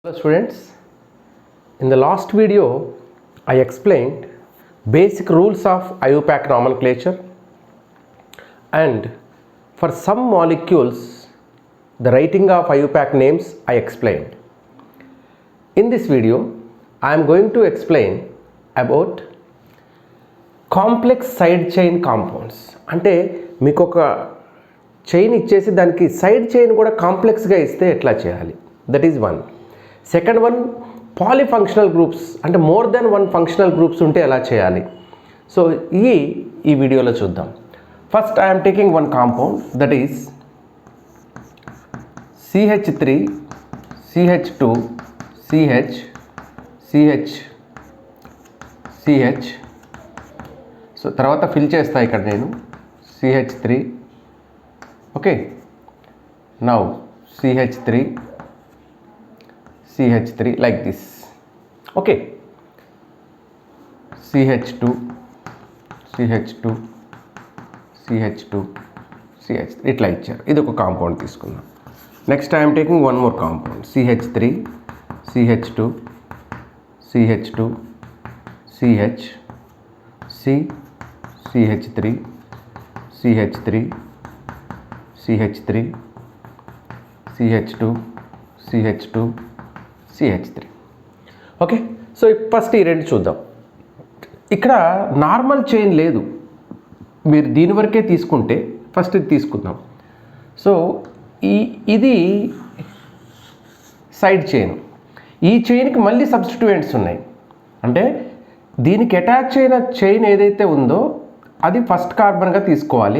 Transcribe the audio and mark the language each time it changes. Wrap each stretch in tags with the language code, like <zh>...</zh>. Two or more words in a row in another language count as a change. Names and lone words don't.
<en>Hello students, in the last video I explained basic rules of IUPAC nomenclature and for some molecules the writing of IUPAC names I explained. In this video I am going to explain about complex side chain compounds.</en> <te>అంటే మీకు ఒక చైన్ ఇచ్చేసి దానికి</te> <en>side chain</en> <te>కూడా కాంప్లెక్స్గా ఇస్తే ఎట్లా చేయాలి,</te> <en>that is one. second one, polyfunctional groups</en> <te>అంటే</te> <en>more than one functional groups</en> <te>ఉంటే ఎలా చేయాలి.</te> <en>సో</en> <te>ఈ వీడియోలో చూద్దాం.</te> <en>first I'm taking one compound that is CH3 CH2 CH CH CH.</en> <te>సో తర్వాత ఫిల్ చేస్తా ఇక్కడ నేను CH3.</te> <en>okay, now CH3 CH3 like this.</en> <te>Okay, CH2 CH2 CH2 CH3 ఇట్లా ఇచ్చారు. ఇది ఒక కాంపౌండ్ తీసుకుందాం.</te> <en>next I'm taking one more compound CH3 CH2 CH2 CH C CH3 CH3 CH3 CH2 CH2 CH3. okay, so first</en> <te>ఈ రెండు చూద్దాం. ఇక్కడ</te> <en>normal chain</en> <te>లేదు, మీరు దీని వరకే తీసుకుంటే ఫస్ట్ ఇది తీసుకుందాం. సో ఇది</te> <en>side chain.</en> <te>ఈ చైన్కి మళ్ళీ సబ్స్టిట్యూయెంట్స్ ఉన్నాయి. అంటే దీనికి అటాచ్ అయిన చైన్ ఏదైతే ఉందో అది</te> <en>first carbon</en> <te>తీసుకోవాలి.</te>